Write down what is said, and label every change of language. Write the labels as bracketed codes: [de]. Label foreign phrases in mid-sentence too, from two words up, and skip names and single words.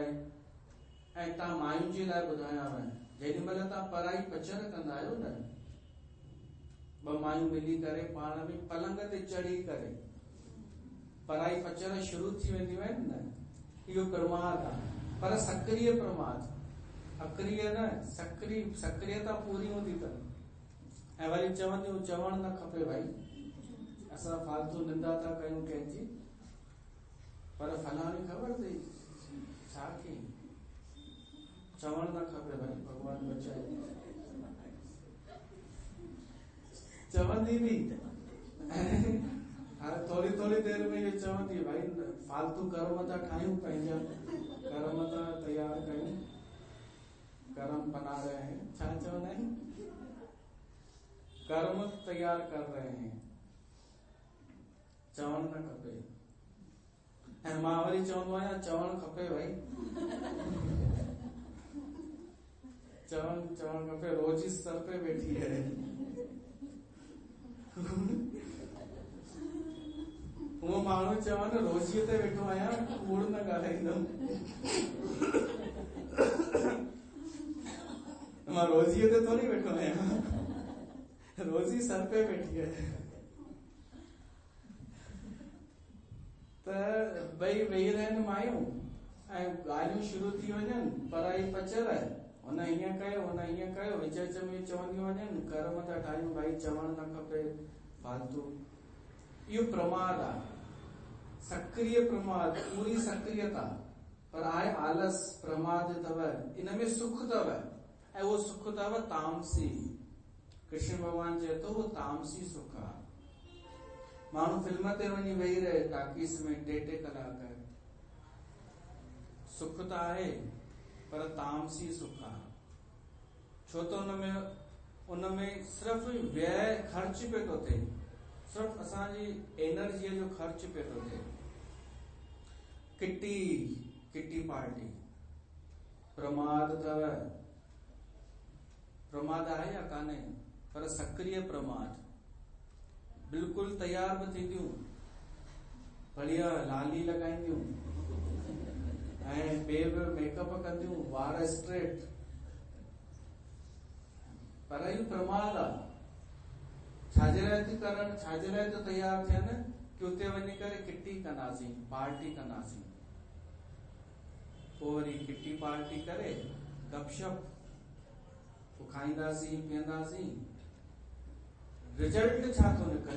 [sd] ऐं तव्हां मायुनि जे लाइ ॿुधायांव, जेॾी महिल तव्हां पराई पचर कंदा आहियो न, 2 मायूं मिली करे पाण में पलंग ते चढ़ी करे पराई पचर शुरू थी वेंदियूं आहिनि न, इहो प्रमाद आहे। पर सक्रिय प्रमाद, अक्रिय न, सक्रियता पूरी हूंदी अथनि। ऐं वरी चवणु न खपे भाई, असां फालतू निंदा था कयूं कंहिंजी। पर फलाणी ख़बर अथई छा कई, चवण न खपे भाई, भगवान बचाए। चवंदी बि हाणे [hi] थोड़ी थोड़ी देर में ये [sd] चवंदी भाई फालतू कर्म था ठाहियूं, पंहिंजा कर्म था तैयार कयूं, [hi] कर्म बना रहे हैं, [sd] छा चवंदा आहिनि, [hi] कर्म तैयार कर रहे हैं, [sd] चवण न खपे। ऐं मां वरी चवंदो आहियां चवण खपे भाई, चवण खपे, [hi] रोजी सर पे बैठी है। [sd] वो माण्हू चवनि रोजीअ ते वेठो आहियां, कूड़ न ॻाल्हाईंदुमि, मां रोजीअ ते थोड़ी वेठो आहियां, [hi] रोजी सर पे वेठी है। [sd] त भई वेही रहनि मायूं ऐं ॻाल्हियूं शुरू थी वञनि, पढ़ाई पचल, हुन हीअं कयो, हुन हीअं कयो, विच विच में चवंदियूं वञनि, कर्म था ठाहियूं भाई, चवण न खपे फालतू। इहो प्रमाद आहे, सक्रिय प्रमाद, पूरी सक्रियता, पर आहे आलस, प्रमाद अथव, इन में सुख अथव, ऐं उहो सुख अथव तामसी। कृष्ण भगवान चए थो वो तामसी सुख आहे। माण्हू फिल्म ते वञी वेही रहे टाकीस में 2-2 कलाक, सुख त आहे पर तामसी सुख आहे। छो त उनमें सिर्फ़ व्यय ख़र्च पे थो थिए, सिर्फ़ असांजी एनर्जीअ जो ख़र्च पे थो थिए। [en] kitty party [sd] प्रमाद अथव, प्रमाद आहे या कान्हे, पर सक्रिय प्रमाद, बिल्कुलु तैयार बि थींदियूं, बढ़िया लाली लॻाईंदियूं ऐं ॿिए बि मेकअप कंदियूं, वार स्ट्रेट, पर इहो प्रमाद आहे। छाजे लाइ थी करनि, छाजे लाइ तो तैयार थियनि कि उते वञी करे किटी कंदासीं, पार्टी कंदासीं, पोइ वरी [en] kitty party [sd] करे गपशप खाईंदासीं पीअंदासीं, रिजल्ट छा थो निकिरे।